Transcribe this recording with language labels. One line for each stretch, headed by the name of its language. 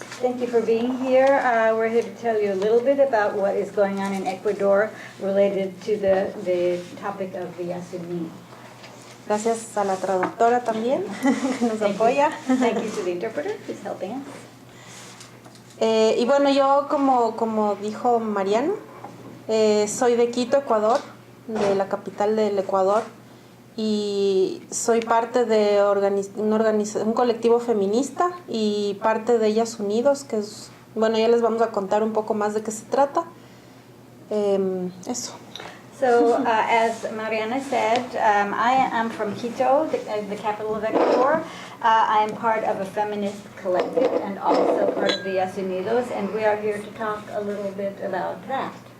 English: Thank you for being here. We're here to tell you a little bit about what is going on in Ecuador related to the topic of the Yasuní.
Spanish: Gracias a la traductora también, que nos apoya.
English: Thank you to the interpreter who's helping us.
Spanish: Y bueno, yo como dijo Mariano, soy de Quito, Ecuador, de la capital del Ecuador, y soy parte de un colectivo feminista y parte de YASunidos, que es, bueno, ya les vamos a contar un poco más de qué se trata. Eso.
English: So, as Mariana said, I am from Quito, the capital of Ecuador. I am part of a feminist collective and also part of the YASunidos, and we are here to talk a little bit about that.